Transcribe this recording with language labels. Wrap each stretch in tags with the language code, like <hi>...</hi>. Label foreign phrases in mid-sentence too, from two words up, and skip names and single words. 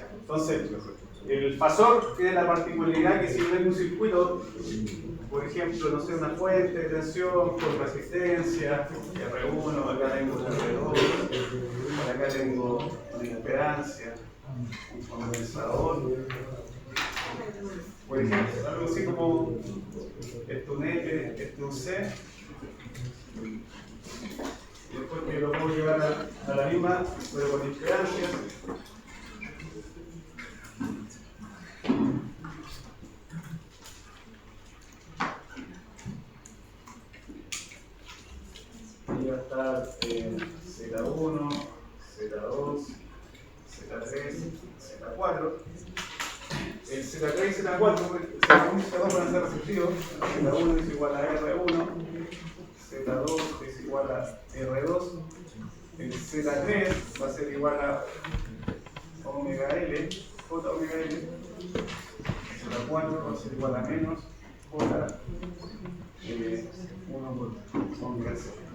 <es>Entonces, el fasor tiene la particularidad que si yo tengo un circuito, por ejemplo, no sé, una fuente de tensión con resistencia, R1, acá tengo un R2, acá tengo una impedancia, un condensador, por ejemplo, algo así como esto un F, esto un C, y después que lo puedo llevar a la misma, pero con impedancia. Y va a estar Z1, Z2, Z3, Z4. El Z3 y Z4, Z1 y Z2 van a ser receptivos. Z1 es igual a R1, Z2 es igual a R2. El Z3 va a ser igual a omega L, J omega L. Z4 va a ser igual a menos J 1 por omega C.</es>